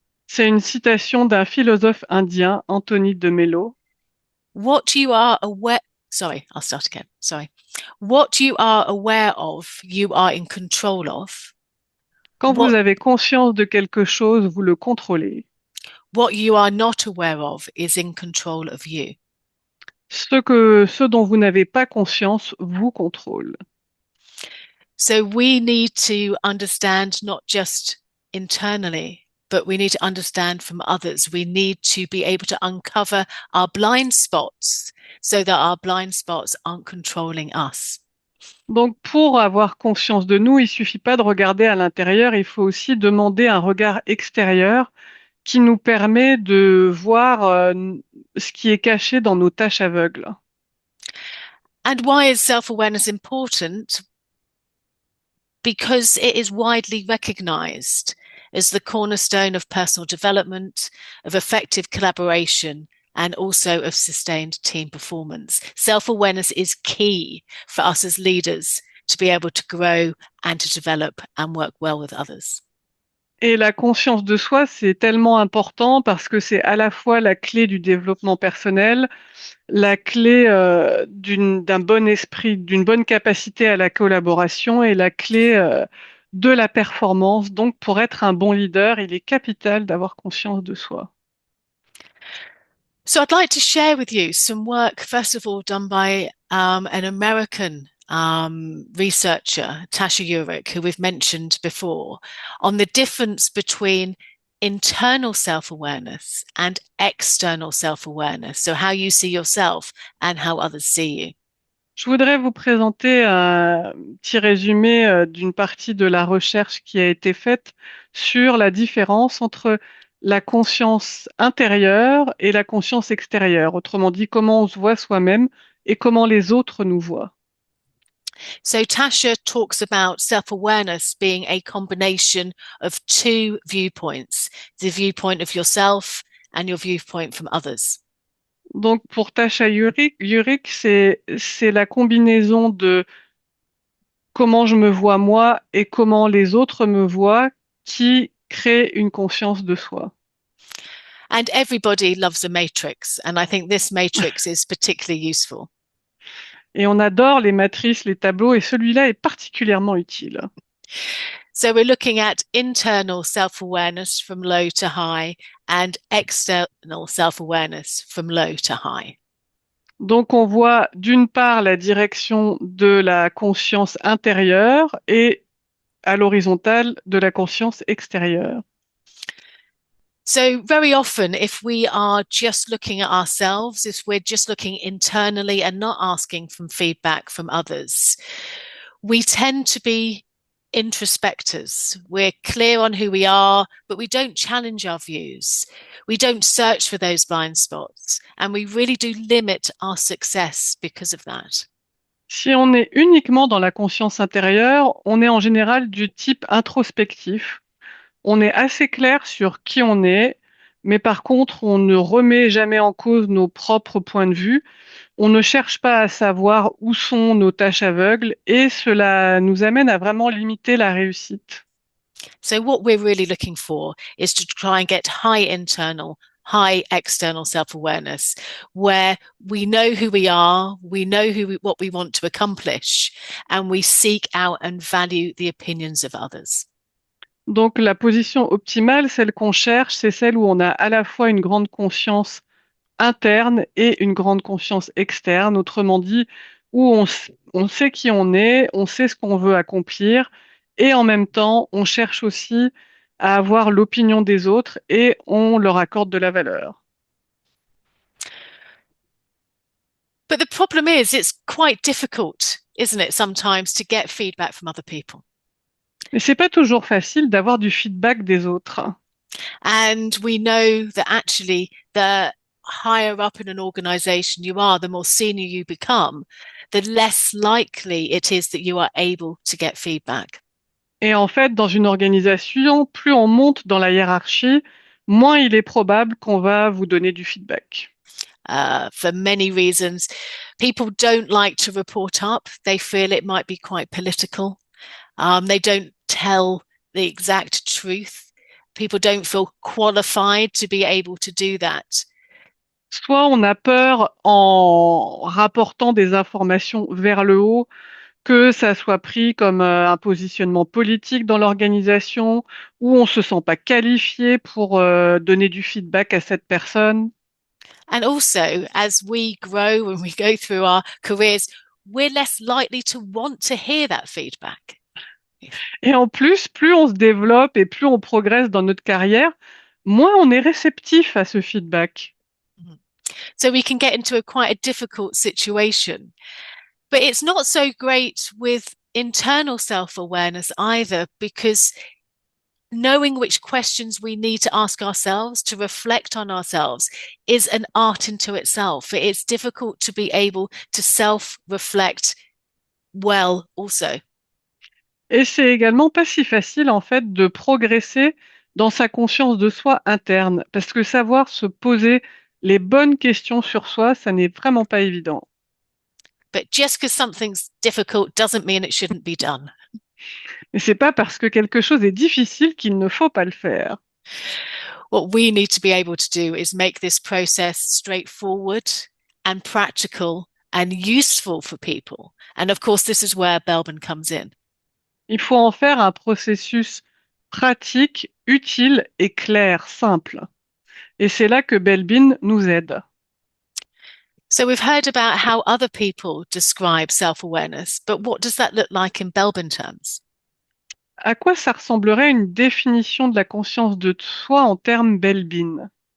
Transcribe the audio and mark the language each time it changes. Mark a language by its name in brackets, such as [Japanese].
[French] c'est une citation d'un philosophe indien, Anthony de Mello. [English] What you are aware, sorry, I'll start again. Sorry. What you are aware of, you are in control of. [French] Quand vous [English] What [French] avez conscience de quelque chose, vous le contrôlez. [English] what you are not aware of is in control of you. [French] Ce dont vous n'avez pas conscience vous contrôle. [English] So we need to understand not just internally, but we need to understand from others. We need to be able to uncover our blind spots so that our blind spots aren't controlling us. [French] Donc, pour avoir conscience de nous, il suffit pas de regarder à l'intérieur, il faut aussi demander un regard extérieur qui nous permet de voir ce qui est caché dans nos tâches aveugles. [English] And why is self awareness important? Because it is widely recognized as the cornerstone of personal development, of effective collaboration, and also of sustained team performance. Self awareness is key for us as leaders to be able to grow and to develop and work well with others. [French] Et la conscience de soi, c'est tellement important parce que c'est à la fois la clé du développement personnel, la clé d'un bon esprit, d'une bonne capacité à la collaboration et la clé de la performance. Donc, pour être un bon leader, il est capital d'avoir conscience de soi. [English] So I'd like to share with you some work, first of all, done by an American researcher, Tasha Eurich, who we've mentioned before, on the difference between internal self-awareness and external self-awareness. So how you see yourself and how others see you. [French] Je voudrais vous présenter un petit résumé d'une partie de la recherche qui a été faite sur la différence entre la conscience intérieure et la conscience extérieure. Autrement dit, comment on se voit soi-même et comment les autres nous voient. [English] So Tasha talks about self-awareness being a combination of two viewpoints, the viewpoint of yourself and your viewpoint from others. [French] Donc pour Tasha Yurik, c'est la combinaison de comment je me vois moi et comment les autres me voient qui crée une conscience de soi. [English] And everybody loves a matrix. And I think this matrix is particularly useful. [French] Et on adore les matrices, les tableaux, et celui-là est particulièrement utile. [English] So we're looking at internal self-awareness from low to high and external self-awareness from low to high. [French] Donc on voit d'une part la direction de la conscience intérieure et à l'horizontale de la conscience extérieure. [English] So very often, if we are just looking at ourselves, if we're just looking internally and not asking for feedback from others, we tend to be introspectors. We're clear on who we are, but we don't challenge our views. We don't search for those blind spots, and we really do limit our success because of that. [French] Si on est uniquement dans la conscience intérieure, on est en général du type introspectif. On est assez clair sur qui on est, mais par contre, on ne remet jamais en cause nos propres points de vue. On ne cherche pas à savoir où sont nos tâches aveugles et cela nous amène à vraiment limiter la réussite. [English] So, what we're really looking for is to try and get high internal, high external self awareness, where we know who we are, we know what we want to accomplish, and we seek out and value the opinions of others. [French] Donc la position optimale, celle qu'on cherche, c'est celle où on a à la fois une grande conscience interne et une grande conscience externe. Autrement dit, où on sait qui on sait ce qu'on veut accomplir, et en même temps, on cherche aussi à avoir l'opinion des autres et on leur accorde de la valeur. [English] But the problem is, it's quite difficult, isn't it, sometimes to get feedback from other people. [French] Mais c'est pas toujours facile d'avoir du feedback des autres. [English] And we know that actually, the higher up in an organization you are, the more senior you become, the less likely it is that you are able to get feedback. [French] Et en fait, dans une organisation, plus on monte dans la hiérarchie, moins il est probable qu'on va vous donner du feedback. [English] For many reasons, people don't like to report up. They feel it might be quite political. They don't tell the exact truth. People don't feel qualified to be able to do that. [French] Soit on a peur en rapportant des informations vers le haut que ça soit pris comme un positionnement politique dans l'organisation, ou on se sent pas qualifié pour donner du feedback à cette personne. [English] And also, as we grow and we go through our careers, we're less likely to want to hear that feedback. [French] Et en plus, plus on se développe et plus on progresse dans notre carrière, moins on est réceptif à ce feedback. [English] So we can get into quite a difficult situation. But it's not so great with internal self awareness either, because knowing which questions we need to ask ourselves to reflect on ourselves is an art into itself. It's difficult to be able to self reflect well, also. [French] Et c'est également pas si facile en fait de progresser dans sa conscience de soi interne, parce que savoir se poser les bonnes questions sur soi, ça n'est vraiment pas évident. [English] But just because something's difficult doesn't mean it shouldn't be done. [French] Mais c'est pas parce que quelque chose est difficile qu'il ne faut pas le faire. [English] What we need to be able to do is make this process straightforward and practical and useful for people. And of course, this is where Belbin comes in. [French] Il faut en faire un processus pratique, utile et clair, simple. Et c'est là que Belbin nous aide. [English] So we've heard about how other people describe self-awareness, but what does that look like in Belbin terms? [French] À quoi ça ressemblerait une définition de la conscience de soi en termes Belbin?